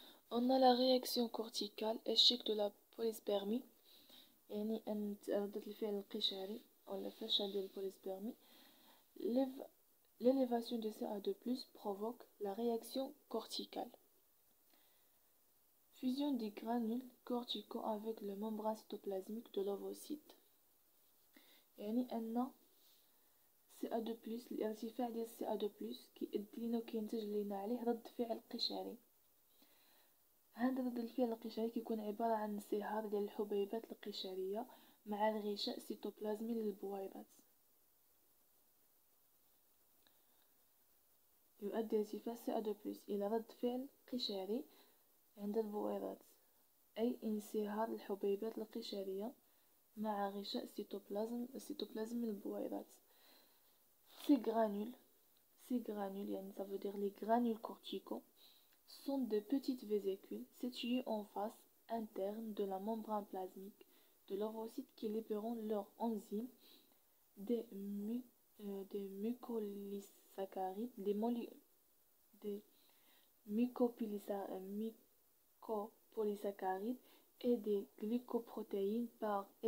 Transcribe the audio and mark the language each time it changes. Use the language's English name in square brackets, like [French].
[French] On a la réaction corticale échec de la polyspermie، [Arabic] يعني أن ردة الفعل القشري أو الفشل ديال البوليسبرمي. [French] L'élévation de CA2+ provoque la réaction corticale. Fusion des granules corticaux avec le membrane cytoplasmique de l'ovocyte. [Arabic] يعني أن CA2+، الارتفاع ديال CA2+ كيؤدي لنا وكينتج لنا عليه رد فعل قشري. هذا رد الفعل القشري كيكون عبارة عن انصهار ديال الحبيبات القشرية مع الغشاء السيتوبلازمي للبويضات. يؤدي ارتفاع CA2+ إلى رد فعل قشري عند البويضات، أي انصهار الحبيبات القشرية مع غشاء السيتوبلازم للبويضات. [French] Ces granules, يعني ça veut dire les granules corticaux, sont de petites vésicules situées en face interne de la membrane plasmique de l'ovocyte qui libéreront leurs enzymes, des mucopolysaccharides, des mucopolysaccharides et des glycoprotéines par